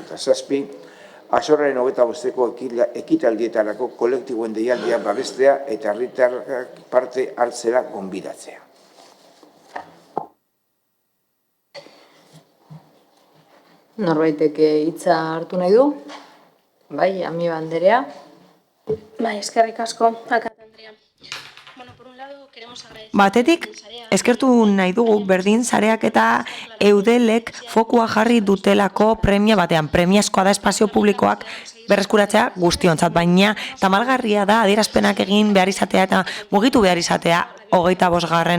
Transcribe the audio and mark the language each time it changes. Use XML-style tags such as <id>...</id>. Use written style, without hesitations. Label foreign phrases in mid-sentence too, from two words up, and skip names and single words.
<eu>Eta 7, azorraren 25-ko ekitaldietarako kolektiboen deialdia babestea eta herritarrak parte hartzera gonbidatzea. Norbaitek hitza hartu nahi du? Bai, Amiba Anderea. Bai, eskerrik asko, alkate Andrea.</eu> <es>Bueno, por un lado, queremos agradecer...</es> <eu>Batetik, eskertu nahi dugu berdin sareak eta eudelek fokua jarri dutelako premia batean. Premiazkoa da espazio publikoak berreskuratzea guztiontzat, baina tamalgarria da adierazpenak egin behar izatea eta mugitu behar izatea 25.</eu>